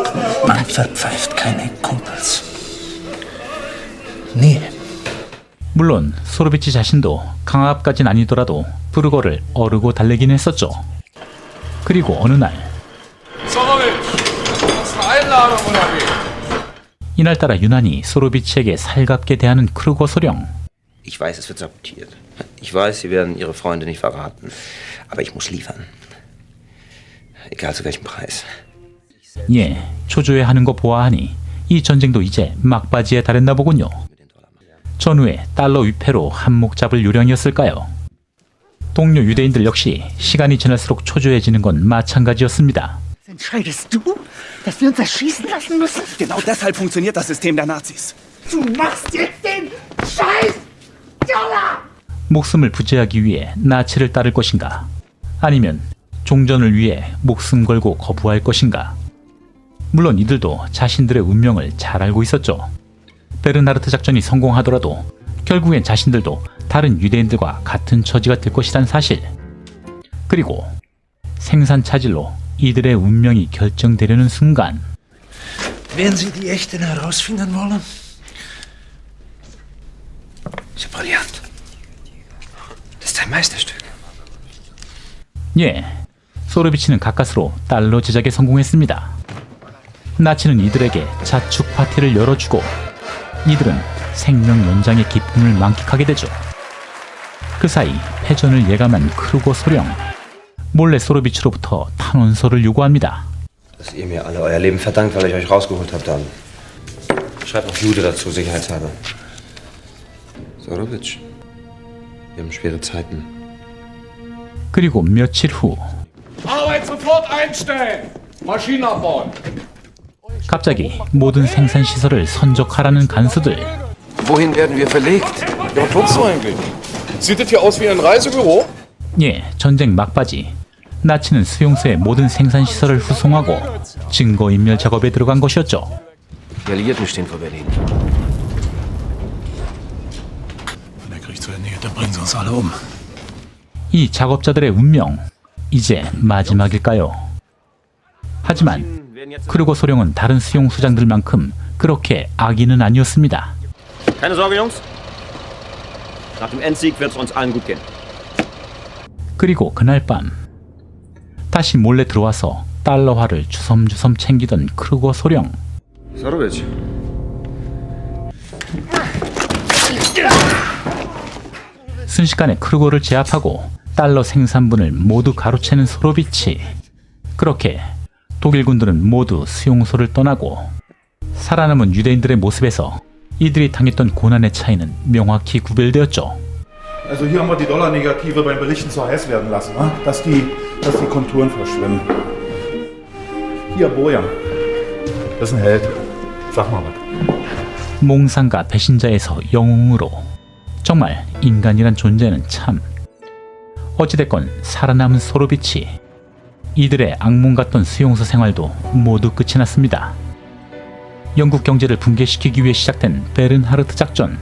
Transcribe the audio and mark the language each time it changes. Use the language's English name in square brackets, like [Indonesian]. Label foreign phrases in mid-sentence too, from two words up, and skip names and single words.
[German] Man verpfeift keine Kumpels. Nie. [Korean] 물론 소로비치 자신도 강압까진 아니더라도 프르고를 어르고 달래긴 했었죠. 그리고 어느 날 이날따라 유난히 소로비치에게 살갑게 대하는 크루거 소령. [German] Ich weiß, es wird sabotiert. Ich weiß, Sie werden Ihre Freunde nicht verraten. Aber ich muss liefern. Egal zu welchem Preis. [Korean] 예, 초조해하는 거 보아하니 이 전쟁도 이제 막바지에 달했나 보군요. 전후에 달러 위패로 한몫 잡을 요령이었을까요? 동료 유대인들 역시 시간이 지날수록 초조해지는 건 마찬가지였습니다. [German] Entscheidest du, dass wir uns erschießen lassen müssen? Genau deshalb funktioniert das System der Nazis. Du machst jetzt den Scheiß Dollar! [Korean] 목숨을 부재하기 위해 나치를 따를 것인가? 아니면 종전을 위해 목숨 걸고 거부할 것인가? 물론 이들도 자신들의 운명을 잘 알고 있었죠. 베르나르트 작전이 성공하더라도 결국엔 자신들도 다른 유대인들과 같은 처지가 될 것이란 사실. 그리고 생산 차질로 이들의 운명이 결정되려는 순간 [German] Werden Sie die Echten herausfinden wollen? Ist ja brillant. Das ist ein Meisterstück. [Korean] 예, 소르비치는 가까스로 달러 제작에 성공했습니다. 나치는 이들에게 자축 파티를 열어주고 이들은 생명 연장의 기쁨을 만끽하게 되죠. 그 사이 패전을 예감한 크루거 소령, 몰래 소르비치로부터 탄원서를 요구합니다. [German] Dass ihr mir alle euer Leben verdankt, weil ich euch rausgeholt habe, dann. Schreibt noch Jude dazu, sicherheitshalber. Sorowitsch, wir haben schwere Zeiten. [Korean] 그리고 며칠 후 [German] Arbeit sofort einstellen! Maschinen abbauen! [Korean] 갑자기 모든 생산 시설을 선적하라는 간수들. [German] Wohin werden wir verlegt? Ja, was tust du eigentlich? Sieht das hier aus wie ein Reisebüro? [Korean] 예, 전쟁 막바지. 나치는 수용소의 모든 생산 시설을 후송하고 증거인멸 작업에 들어간 것이었죠. [German] Die Alliierten stehen vor Berlin. Wenn der Krieg zu Ende geht, dann bringen sie uns alle um. [Korean] 이 작업자들의 운명, 이제 마지막일까요? 하지만 크루거 소령은 다른 수용소장들만큼 그렇게 악인은 아니었습니다. [German] Keine Sorge, Jungs. Nach dem Endsieg wird es uns allen gut gehen. [Korean] 그리고 그날 밤 다시 몰래 들어와서 달러화를 주섬주섬 챙기던 크루거 소령. Sorowitsch. 순식간에 크루거를 제압하고 달러 생산분을 모두 가로채는 소로비치. 그렇게 독일 군들은 모두 수용소를 떠나고 살아남은 유대인들의 모습에서 이들이 당했던 고난의 차이는 명확히 구별되었죠. [German] Also hier haben wir die Dollar-Negative beim Belichten zu heiß werden lassen, dass die Konturen verschwimmen. Hier, Bojan. Das ist ein Held. Sag mal was. [Korean] 몽상과 배신자에서 영웅으로. 정말 인간이란 존재는 참. 어찌됐건 살아남은 소로비치. 이들의 악몽 같던 수용소 생활도 모두 끝이 났습니다. 영국 경제를 붕괴시키기 위해 시작된 베른하르트 작전.